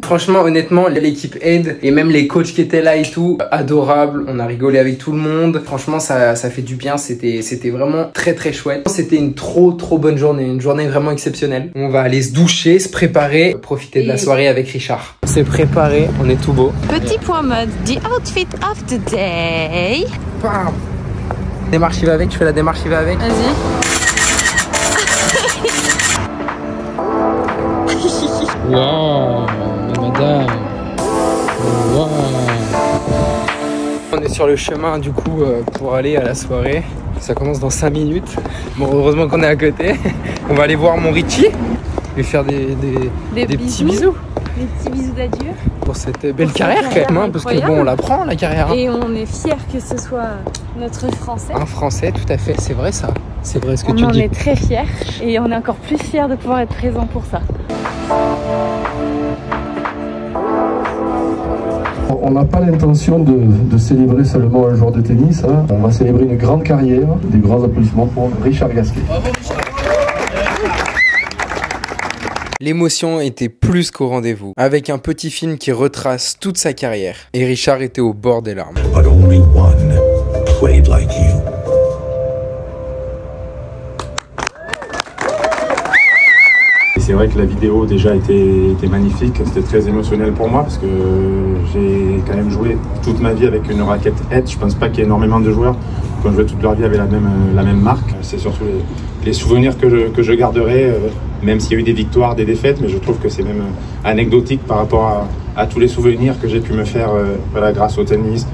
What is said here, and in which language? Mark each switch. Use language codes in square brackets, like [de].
[fr] Franchement, honnêtement, l'équipe Ed et même les coachs qui étaient là et tout, adorables. On a rigolé avec tout le monde. Franchement, ça fait du bien. C'était vraiment très très chouette. C'était une trop bonne journée. Une journée vraiment exceptionnelle. On va aller se doucher, se préparer, profiter de la soirée avec Richard. On s'est préparé, on est tout beau. Petit point mode, [en] the outfit of the day. [fr] Bam. Démarche qui va avec, je fais la démarche qui va avec. Vas-y. Waouh, madame. Waouh. On est sur le chemin du coup pour aller à la soirée. Ça commence dans 5 minutes. Bon, heureusement qu'on est à côté. On va aller voir mon Richie. Lui faire des petits bisous. Des petits bisous d'adieu. Pour cette belle carrière quand même, hein, parce que bon, on la prend la carrière. Hein. Et on est fiers que ce soit notre Français. Un Français, tout à fait. C'est vrai ça. C'est vrai ce que tu dis. On en est très fiers et on est encore plus fiers de pouvoir être présents pour ça. On n'a pas l'intention de célébrer seulement un jour de tennis, hein. On va célébrer une grande carrière. Des grands applaudissements pour Richard Gasquet. L'émotion était plus qu'au rendez-vous, avec un petit film qui retrace toute sa carrière. Et Richard était au bord des larmes. [en] But only one played like you. [fr] C'est vrai que la vidéo déjà était magnifique, c'était très émotionnel pour moi parce que j'ai quand même joué toute ma vie avec une raquette Ed. Je pense pas qu'il y ait énormément de joueurs qui ont joué toute leur vie avec la même marque. C'est surtout les souvenirs que je garderai, même s'il y a eu des victoires, des défaites, mais je trouve que c'est même anecdotique par rapport à tous les souvenirs que j'ai pu me faire voilà, grâce au tennis.